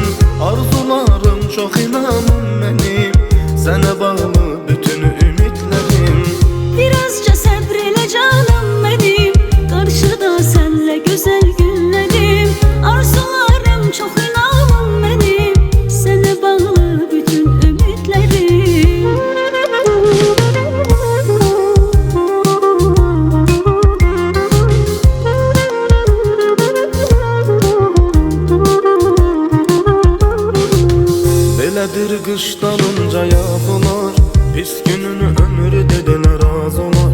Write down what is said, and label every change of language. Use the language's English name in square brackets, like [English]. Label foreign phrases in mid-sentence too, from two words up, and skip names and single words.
[Turkish] Arzularım çok inanım benim, sana bağlı bütün ümitlerim. Birazca sabreyle canım benim, karşıda senle güzel günlerim. Arzularım çok inanım benim, sana bağlı bütün ümitlerim. [Azerbaijani] Belədir qış dalınca yaz olar, pis gününü ömrü dediler az olar.